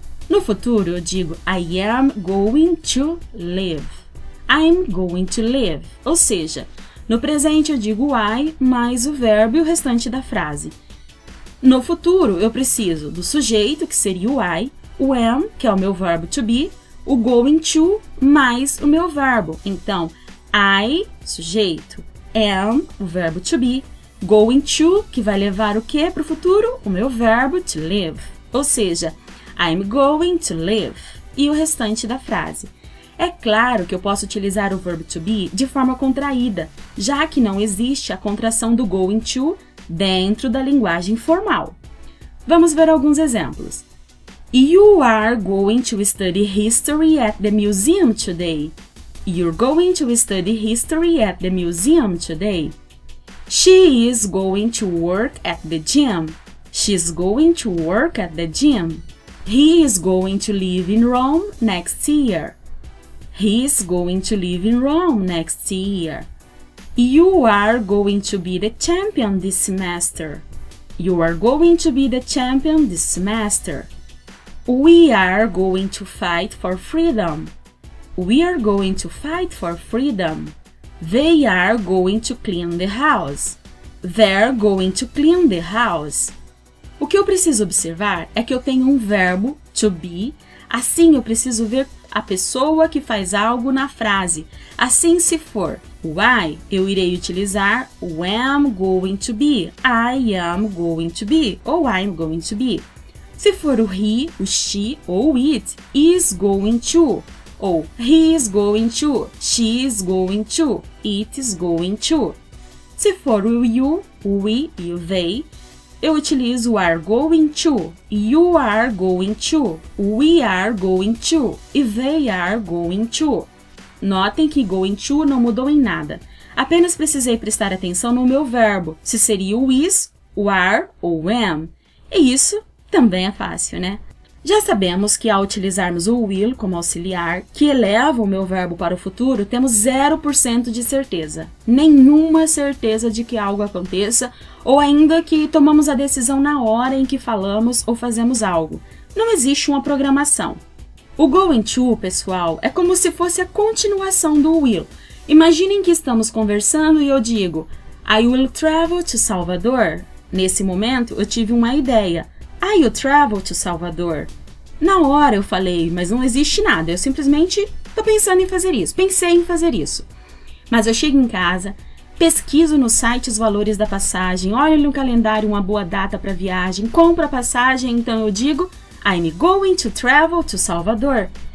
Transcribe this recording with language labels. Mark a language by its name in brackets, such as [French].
[Portuguese] No futuro eu digo [English] I am going to live. I'm going to live. [Portuguese] Ou seja, no presente eu digo I mais o verbo e o restante da frase. No futuro eu preciso do sujeito, que seria o I, o am, que é o meu verbo to be, o going to mais o meu verbo. Então, I, sujeito, am, o verbo to be, going to, que vai levar o que para o futuro? O meu verbo to live. Ou seja, [English] I'm going to live. [Portuguese] E o restante da frase. É claro que eu posso utilizar o verbo to be de forma contraída, já que não existe a contração do going to dentro da linguagem formal. Vamos ver alguns exemplos. [English] You are going to study history at the museum today. You're going to study history at the museum today. She is going to work at the gym. She's going to work at the gym. He is going to live in Rome next year. He is going to live in Rome next year. You are going to be the champion this semester. You are going to be the champion this semester. We are going to fight for freedom. We are going to fight for freedom. They are going to clean the house. They're going to clean the house. [Portuguese] O que eu preciso observar é que eu tenho um verbo, to be, assim eu preciso ver a pessoa que faz algo na frase. Assim, se for o I, eu irei utilizar o am going to be, I am going to be, ou I'm going to be. Se for o he, o she ou o it, is going to, ou he is going to, she is going to, it is going to. Se for o you, o we e o they, eu utilizo o are going to, you are going to, we are going to e they are going to. Notem que going to não mudou em nada. Apenas precisei prestar atenção no meu verbo, se seria o is, o are ou o am. E isso também é fácil, né? Já sabemos que ao utilizarmos o will como auxiliar, que eleva o meu verbo para o futuro, temos 0% de certeza. Nenhuma certeza de que algo aconteça, ou ainda que tomamos a decisão na hora em que falamos ou fazemos algo. Não existe uma programação. O going to, pessoal, é como se fosse a continuação do will. Imaginem que estamos conversando e eu digo [English] I will travel to Salvador. [Portuguese] Nesse momento, eu tive uma ideia. [English] I will travel to Salvador. [Portuguese] Na hora eu falei, mas não existe nada, eu simplesmente estou pensando em fazer isso, pensei em fazer isso. Mas eu chego em casa, pesquiso no site os valores da passagem, olho no calendário uma boa data para viagem, compro a passagem, então eu digo [English] I'm going to travel to Salvador.